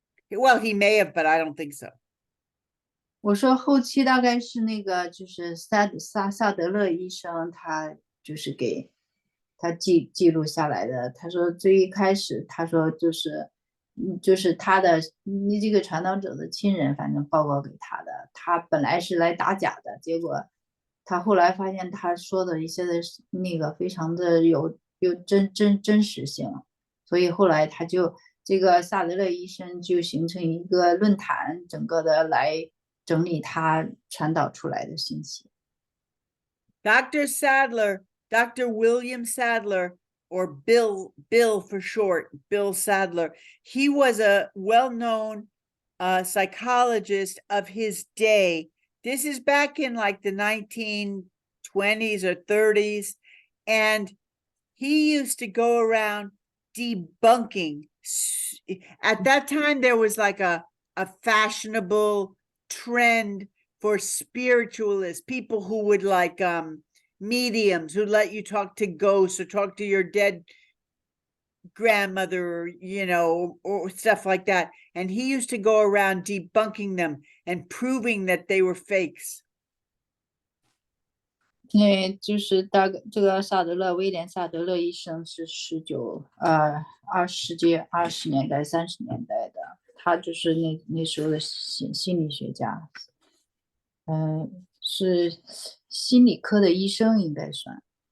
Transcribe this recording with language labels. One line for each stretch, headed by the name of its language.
English: Well, he may have, but I don't think so.
Chinese: 我说后期大概是那个就是萨德勒医生，他就是给他记录下来的。他说最一开始，他说就是他的这个传导者的亲人，反正报告给他的。他本来是来打假的，结果他后来发现他说的一些的那个非常的有真实性，所以后来他就这个萨德勒医生就形成一个论坛，整个的来整理他传导出来的信息。
English: Dr. Sadler, Dr. William Sadler, or Bill for short, Bill Sadler, he was a well-known psychologist of his day. This is back in like the 1920s or 30s, and he used to go around debunking. At that time, there was like a fashionable trend for spiritualists, people who would like mediums who let you talk to ghosts or talk to your dead grandmother, or, you know, or stuff like that. And he used to go around debunking them and proving that they were fakes.
Chinese: 那就是这个威廉萨德勒医生是世纪20年代、30年代的，他就是那时候的心理学家，是心理科的医生应该算。